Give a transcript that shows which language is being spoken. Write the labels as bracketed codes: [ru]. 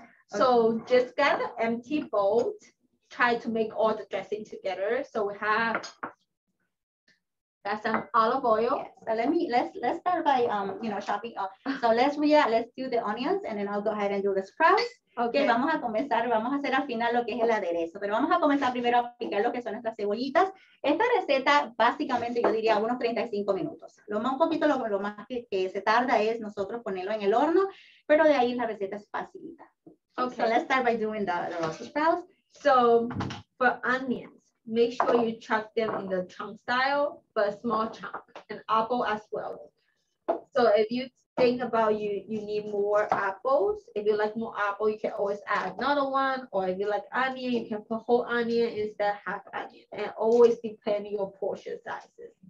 [en] So just get an empty bowl. Try to make all the dressing together. So we have some olive oil. Yes. So let's start by chopping up. So let's do the onions and then I'll go ahead and do the sprouts. [es] Ok, vamos a comenzar, vamos a hacer al final lo que es el aderezo, pero vamos a comenzar primero a picar lo que son nuestras cebollitas. Esta receta básicamente yo diría unos 35 minutos. Lo más un poquito, lo más que se tarda es nosotros ponerlo en el horno, pero de ahí la receta es facilita. [en] Okay, so let's start by doing the Brussels sprouts. So for onions, make sure you chop them in the chunk style, but a small chunk, and apple as well. So if you think about you need more apples, if you like more apple, you can always add another one, or if you like onion, you can put whole onion instead of half onion, and always depend on your portion sizes.